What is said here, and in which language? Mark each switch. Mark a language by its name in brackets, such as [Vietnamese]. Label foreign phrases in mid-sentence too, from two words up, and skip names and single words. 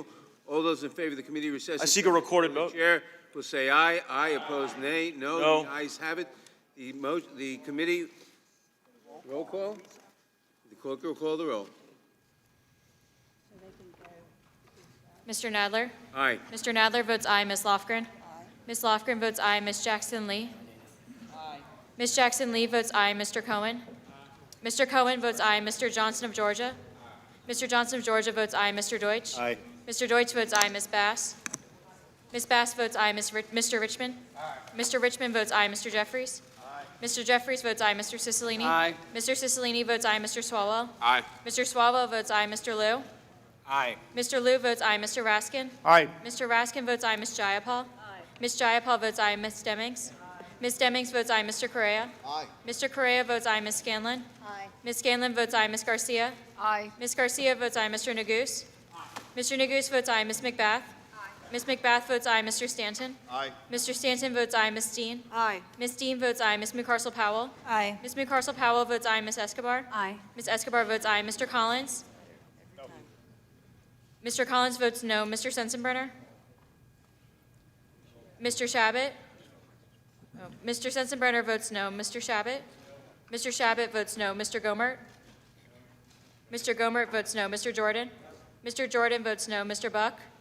[English] All those in favor of the committee recess. I seek a recorded The vote. chair will say aye. Aye. Opposed, nay. No. No. The ayes have it. The committee, roll call? The clerk will call the roll. Mr. Nadler? Aye. Mr. Nadler votes aye. Ms. Lofgren? Ms. Lofgren votes aye. Ms. Jackson-Lee? Ms. Jackson-Lee votes aye. Mr. Cohen? Mr. Cohen votes aye. Mr. Johnson of Georgia? Mr. Johnson of Georgia votes aye. Mr. Deutsch? Aye. Mr. Deutsch votes aye. Ms. Bass? Ms. Bass votes aye. Mr. Richmond? Mr. Richmond votes aye. Mr. Jeffries? Mr. Jeffries votes aye. Mr. Cicilline? Aye. Mr. Cicilline votes aye. Mr. Swalwell? Aye. Mr. Swalwell votes aye. Mr. Liu? Aye. Mr. Liu votes aye. Mr. Raskin? Aye. Mr. Raskin votes aye. Ms. Jayapal? Ms. Jayapal votes aye. Ms. Demings? Ms. Demings votes aye. Mr. Correa? Aye. Mr. Correa votes aye. Ms. Scanlon? Ms. Scanlon votes aye. Ms. Garcia? Aye. Ms. Garcia votes aye. Mr. Neguse? Mr. Neguse votes aye. Ms. McBath? Ms. McBath votes aye. Mr. Stanton? Aye. Mr. Stanton votes aye. Ms. Dean? Aye. Ms. Dean votes aye. Ms. McCarcel Powell? Aye. Ms. McCarcel Powell votes aye. Ms. Escobar? Aye. Ms. Escobar votes aye. Mr. Collins? Mr. Collins votes no. Mr. Sensenbrenner? Mr. Shabbat? Oh, Mr. Sensenbrenner votes no. Mr. Shabbat? Mr. Shabbat votes no. Mr. Gomert? Mr. Gomert votes no. Mr. Jordan? Mr. Jordan votes no. Mr. Buck?